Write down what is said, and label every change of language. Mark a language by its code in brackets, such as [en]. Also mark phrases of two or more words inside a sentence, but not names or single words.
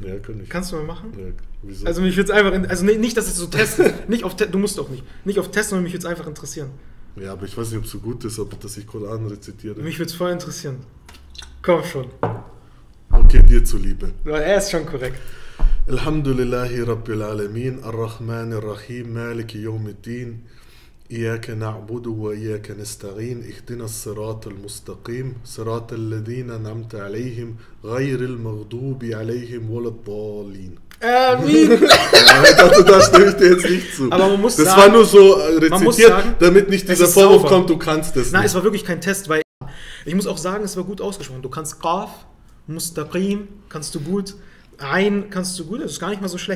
[de] Ja, kann ich. Kannst du mal machen? Ja, wieso? Also mich würde es einfach, also nicht, dass ich so teste, du musst auch nicht auf testen, sondern mich würde es einfach interessieren. Ja, aber ich weiß nicht, ob es so gut ist, dass ich Koran rezitiere. Mich würde es voll interessieren. Komm schon. Okay, dir zuliebe. Er ist schon korrekt. [ar] الحمد لله رب العالمين، الرحمن الرحيم، مالك يوم الدين، إياك نعبد وإياك نستعين، اهدنا الصراط المستقيم، صراط الذين أنعمت عليهم، غير المغضوب عليهم ولا الضالين. [de] Da stimme ich dir jetzt nicht zu. Aber man muss das sagen, war nur so rezitiert, sagen, damit nicht dieser Vorwurf kommt, du kannst das Nein, nicht. es war wirklich kein Test, weil ich muss auch sagen, es war gut ausgesprochen. Du kannst Qaf, Mustaqim, kannst du gut, Ein kannst du gut, das ist gar nicht mal so schlecht.